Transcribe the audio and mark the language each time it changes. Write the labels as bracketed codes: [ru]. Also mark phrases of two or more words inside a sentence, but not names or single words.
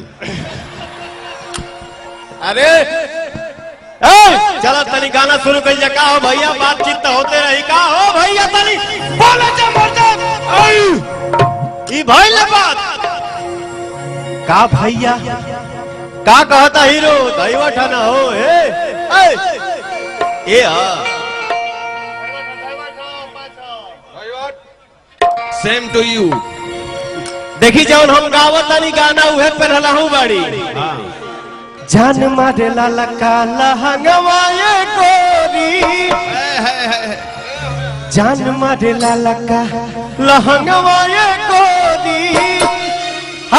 [bho] अरे चलो तनी गाना शुरू कर जा। का हो भैया बातचीत तो होते रही। का हो भैया तनी बोले जा मर्दन। ई भइल बात का भैया? का कहता हीरो दैवा ठाना हो ए [en] same to you. [bho] देखी जौन हम गावत तनी गाना उहे पे रहलहू बाड़ी। जान मारे लाला काला हंगवाए गोरी। जान मारे लाला का लहंगवाए गोरी।